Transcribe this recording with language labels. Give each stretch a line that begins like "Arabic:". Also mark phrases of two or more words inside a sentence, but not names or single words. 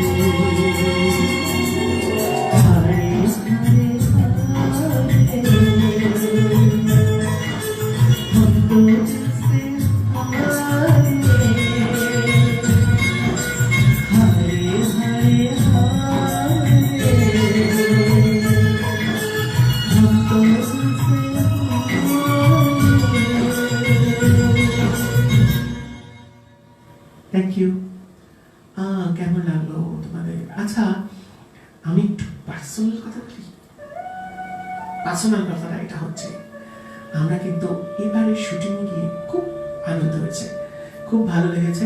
Hindi: हाय हाय हाय हम तो जैसे हाय हाय हाय हम तो
English: thank you.
Bangla: কেমন লাগলো তোমাদের? আচ্ছা, আমি একটু পার্সোনাল কথা বলি। পার্সোনাল কথাটা এটা হচ্ছে, আমরা কিন্তু এবারে শুটিং গিয়ে খুব আনন্দ হয়েছে, খুব ভালো লেগেছে।